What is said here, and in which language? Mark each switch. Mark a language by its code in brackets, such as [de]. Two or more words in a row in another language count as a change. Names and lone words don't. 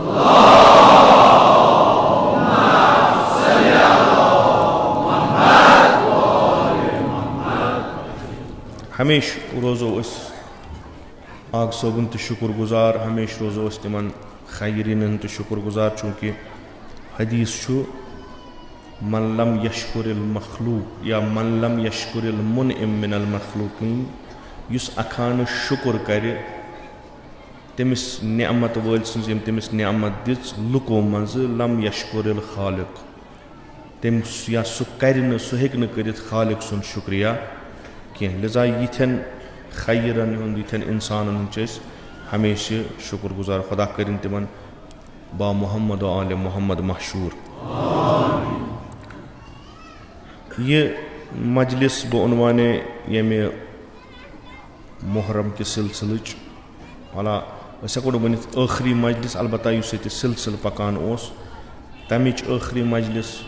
[ks] ہمیشہٕ روزو أسۍ آغا صٲبُن تہِ شُکُر گُزار, ہمیشہٕ روزو أسۍ تِمن خیریٖنن ہُنٛد تہِ شُکُر گُزار, چوٗنٛکہِ حدیٖث چھُ [ar] من لم یشکُر المخلوق یا من لم یشکُر المُنعم من المخلوقیٖن, [ks] یُس اکھانہٕ شُکُر کرِ تٔمِس نعمت وٲلۍ سٕنٛز یِم تٔمِس نعمت دِژ لُکو منٛزٕ, [ar] لم یشکُر الخالق, [ks] تٔمِس یا سُہ کرِ نہٕ, سُہ ہیٚکہِ نہٕ کٔرِتھ خالق سُنٛد شُکریہ کینٛہہ. لِذا یِتھٮ۪ن خیرن ہُنٛد, یِتھٮ۪ن اِنسانن ہُنٛد چھِ أسۍ ہمیشہٕ شُکُر گُزار. خۄدا کٔرِنۍ تِمن با محمد و آلِ محمد مشہوٗر. یہِ مجلس بہٕ عنوانے ییٚمہِ محرم کہِ سلسلٕچ, والا أسۍ ہٮ۪کو نہٕ ؤنِتھ ٲخری مجلس, البتہ یُس ییٚتہِ سلسلہٕ پکان اوس تمِچ ٲخری مجلس.